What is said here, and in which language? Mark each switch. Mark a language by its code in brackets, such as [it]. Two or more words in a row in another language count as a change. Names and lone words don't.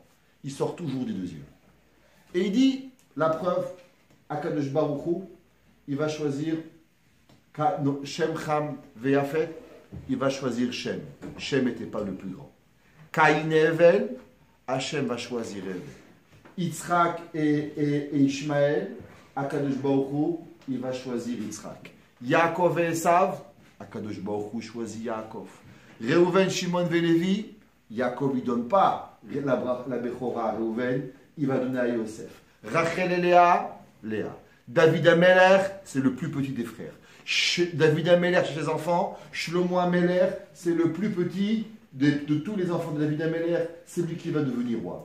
[fr] Ils sortent toujours des deuxièmes. Et il dit, la preuve, [he] הקדוש ברוך הוא, [fr] il va choisir Shem, Cham, Veyafet, il va choisir Shem. Shem n'était pas le plus grand. Caïn et Ève, Hachem va choisir Ève. Yitzhak et Ishmaël, [he] הקדוש ברוך הוא, [fr] il va choisir Yitzhak. Yaakov et Esav, [he] הקדוש ברוך הוא [fr] choisit Yaakov. Reuven, Shimon et Lévi, Yaakov ne donne pas la Bechora à Reuven, il va donner à Yosef. Rachel et Léa, Léa. David Ameler, c'est le plus petit des frères. David Ameler chez ses enfants, Shlomo Ameler, c'est le plus petit de tous les enfants de David Ameler, c'est lui qui va devenir roi.